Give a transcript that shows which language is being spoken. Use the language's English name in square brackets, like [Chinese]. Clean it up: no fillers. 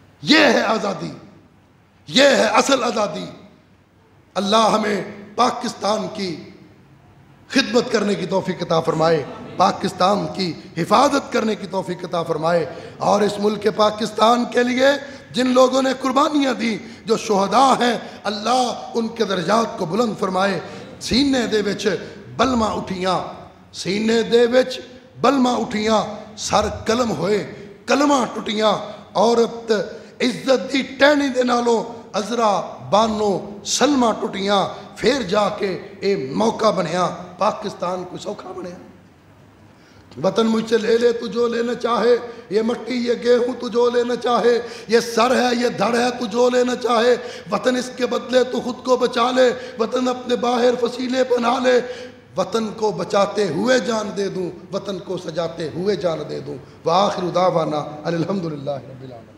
[Urdu] یہ ہے آزادی, یہ ہے اصل آزادی. اللہ ہمیں پاکستان کی خدمت کرنے کی توفیق عطا فرمائے, پاکستان کی حفاظت کرنے کی توفیق عطا فرمائے. اور اس ملک پاکستان کے لیے جن لوگوں نے قربانیاں دی, جو شہداء ہیں, اللہ ان کے درجات کو بلند فرمائے. [Punjabi] سینے دے وچ بلما اٹھیاں, سینے دے وچ بلما اٹھیاں, سر قلم ہوئے کلمہ ٹٹیاں, عورت عزت دی ٹہنی دے نالوں عذرا بانو سلمہ ٹٹیاں, پھر جا کے اے موقع بنیا پاکستان کو سوکھا بنیا. [Urdu] وطن مجھ سے لے لے تو جو لینا چاہے, یہ مٹی یہ گیہوں تو جو لینا چاہے, یہ سر ہے یہ دھڑ ہے تو جو لینا چاہے, وطن اس کے بدلے تو خود کو بچا لے, وطن اپنے باہر فصیلے بنا لے, وطن کو بچاتے ہوئے جان دے دوں, وطن کو سجاتے ہوئے جان دے دوں. [Arabic] وآخر دعوانا الحمدللہ رب العالمین.